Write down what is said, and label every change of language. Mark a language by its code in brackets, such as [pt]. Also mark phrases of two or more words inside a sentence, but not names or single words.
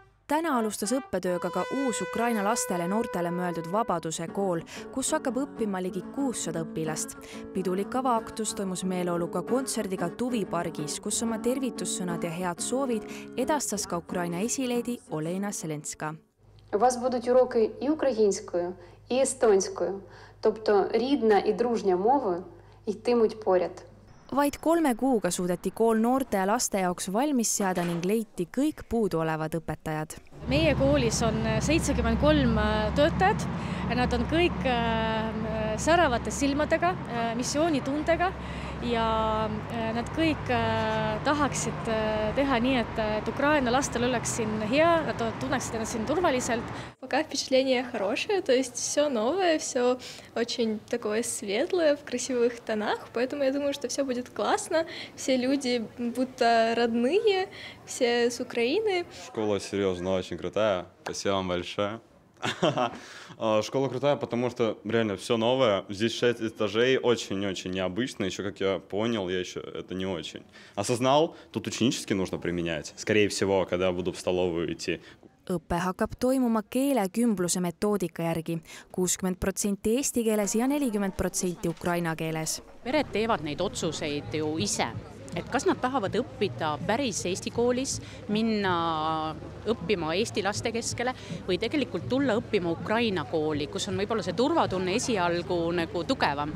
[et] Täna alustas õppetööga ka uus Ukraina lastele ja noortele mõeldud Vabaduse kool, kus hakkab õppima ligi 600 õpilast. Pidulik avaaktus toimus meeleoluga kontserdiga Tuvipargis, kus oma tervitussõnad ja head soovid edastas ka Ukraina esileedi Olena Zelenska. [uk] У вас будуть уроки і українською, і естонською, тобто рідна і дружня мови йтимуть поряд. [et] Vaid 3 kuuga suudeti kool noorte ja laste jaoks valmis seada ning leiti kõik puuduolevad õpetajad. Meie koolis on 73 töötajat. Nad on kõik säravate silmadega, missioonitundega ja nad kõik tahaksid teha nii, et Ukraina lastel oleks siin hea, nad tunneksid ennast siin turvaliselt. [ru] Пока впечатление хорошее, то есть все новое, все очень такое светлое, в красивых тонах, поэтому я думаю, что все будет классно, все люди будто родные, все с Украины. Школа серьезно очень крутая, спасибо вам большое. Школа крутая, потому что реально все новое. Здесь 6 этажей, очень-очень необычно. Еще, как я понял, я еще это не очень осознал. Тут ученически нужно применять. Скорее всего, когда буду в столовую идти. [et] Õppe hakkab toimuma keelekümbluse metoodika järgi. 60% eesti keeles ja 40% ukraina keeles. Pered teevad neid otsuseid ju ise. Et kas nad tahavad õppida päris Eesti koolis, minna õppima Eesti laste keskele või tegelikult tulla õppima Ukraina kooli, kus on võib-olla see turvatunne esialgu nagu tugevam.